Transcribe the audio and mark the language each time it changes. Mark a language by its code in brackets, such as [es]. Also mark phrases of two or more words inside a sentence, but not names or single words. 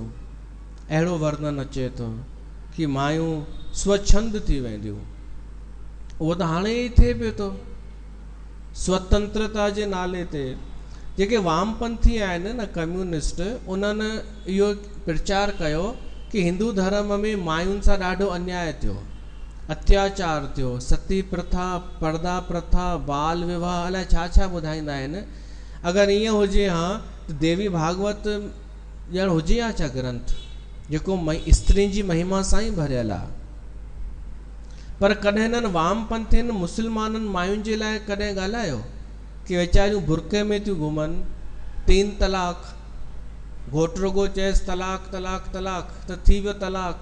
[sd] अहिड़ो वर्णन अचे थो कि मायूं स्वच्छंद थी वेंदियूं। उहो त हाणे ई थिए पियो थो, स्वतंत्रता जे नाले ते। जेके वामपंथी आहिनि न, कम्युनिस्ट, उन्हनि इहो प्रचार कयो कि हिंदू धर्म में मायुनि सां ॾाढो अन्याय थियो, अत्याचार थियो, सती प्रथा, पर्दा प्रथा, बाल विवाह, अलाए छा छा ॿुधाईंदा आहिनि। अगरि ईअं हुजे हा त देवी भागवत ॼण हुजे हा छा ग्रंथ जेको स्त्रियुनि जी महिमा सां ई भरियल आहे। पर कॾहिं हिननि वामपंथियुनि मुस्लमाननि मायुनि जे लाइ कॾहिं ॻाल्हायो कि वीचारियूं बुरके में थियूं घुमनि, 3 तलाक, घोटु रुॻो चएसि तलाक तलाक तलाक त थी वियो तलाक।